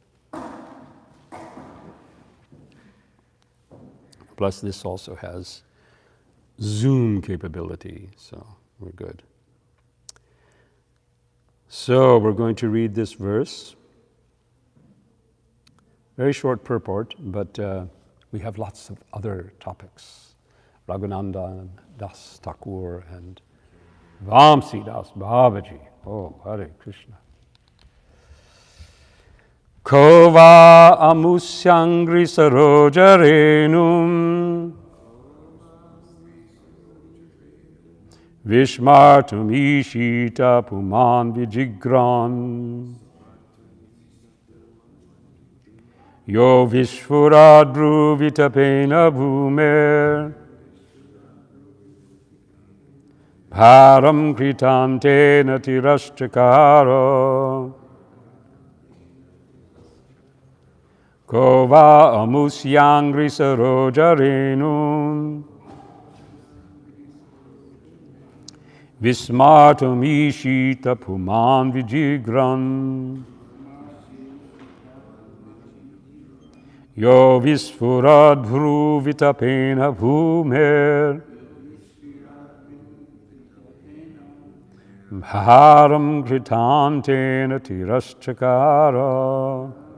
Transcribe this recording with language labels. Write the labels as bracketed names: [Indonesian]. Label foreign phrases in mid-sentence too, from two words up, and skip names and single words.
[English] Plus, this also has Zoom capability, so we're good. So, we're going to read this verse. Very short purport, but we have lots of other topics. Raghunandan Das Thakur and Vamsi Das Babaji. Oh, Hare Krishna. [Sanskrit] को वा अमुष्याङ्घ्रि सरोजरेणुं विस्मर्तुम् ईशीत पुमान् विजिघ्रन् यो विस्फुरद् भ्रूविटपेन भूमेर् भारं कृतान्तेन तिरश्चकार को वा अमुष्याङ्घ्रि सरोजरेणुं विस्मर्तुम् ईशीत पुमान् विजिघ्रन् यो विस्फुरद् भ्रूविटपेन भूमेर् भारं कृतान्तेन तिरश्चकार.